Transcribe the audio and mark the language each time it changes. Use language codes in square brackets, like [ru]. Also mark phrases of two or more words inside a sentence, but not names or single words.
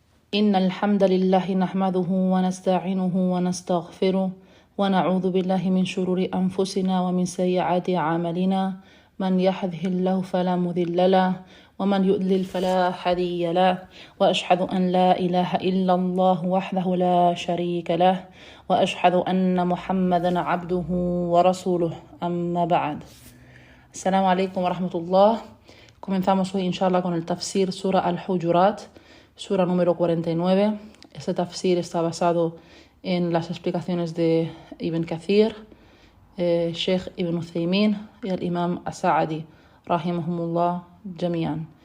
[ar] إن الحمد لله نحمده ونستعينه ونستغفره ونعوذ بالله من شرور أنفسنا ومن سيئات أعمالنا من يهده الله فلا مضل له ومن يضلل فلا هادي له وأشهد أن لا إله إلا الله وحده لا شريك له وأشهد أن محمدا عبده ورسوله أما بعد. السلام عليكم ورحمة الله. [es] Comenzamos hoy inshallah con el tafsir Sura Al-Hujurat, Sura número 49. Este tafsir está basado en las explicaciones de Ibn Kathir, Sheikh Ibn Uthaymin y el Imam As-Sa'di, [ar] رحمهم الله جميعا.